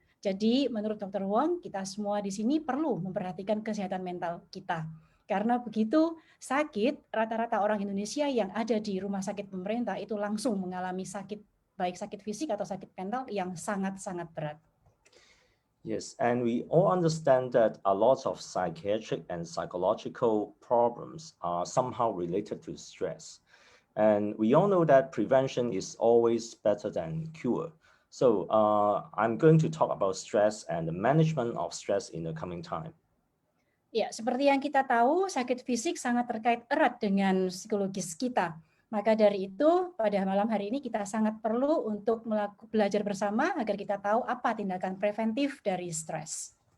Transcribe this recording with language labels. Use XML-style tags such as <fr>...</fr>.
<id>Jadi menurut Dr. Wong, kita semua di sini perlu memperhatikan kesehatan mental kita. Karena begitu sakit, rata-rata orang Indonesia yang ada di rumah sakit pemerintah itu langsung mengalami sakit, baik sakit fisik atau sakit mental yang sangat-sangat berat.</id> <en>Yes, and we all understand that a lot of psychiatric and psychological problems are somehow related to stress. And we all know that prevention is always better than cure. So I'm going to talk about stress and the management of stress in the coming time.</en> <id>Ya, seperti yang kita tahu, sakit fisik sangat terkait erat dengan psikologis kita. Maka dari itu, pada malam hari ini kita sangat perlu untuk belajar bersama agar kita tahu apa tindakan preventif dari stres.</id>